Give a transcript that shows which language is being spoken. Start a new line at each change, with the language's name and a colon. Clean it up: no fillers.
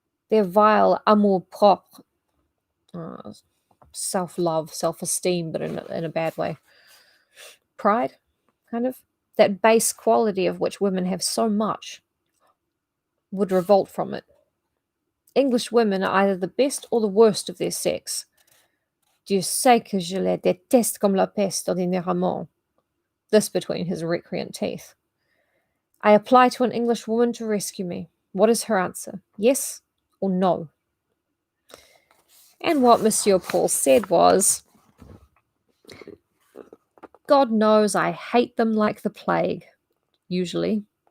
English: Their vile amour-propre, self-love, self-esteem, but in a bad way. Pride, kind of. That base quality of which women have so much would revolt from it. English women are either the best or the worst of their sex.
French: Dieu sait que je les déteste comme la peste ordinairement.
English: This between his recreant teeth. I apply to an English woman to rescue me. What is her answer? Yes or no? And what Monsieur Paul said was, God knows I hate them like the plague, usually.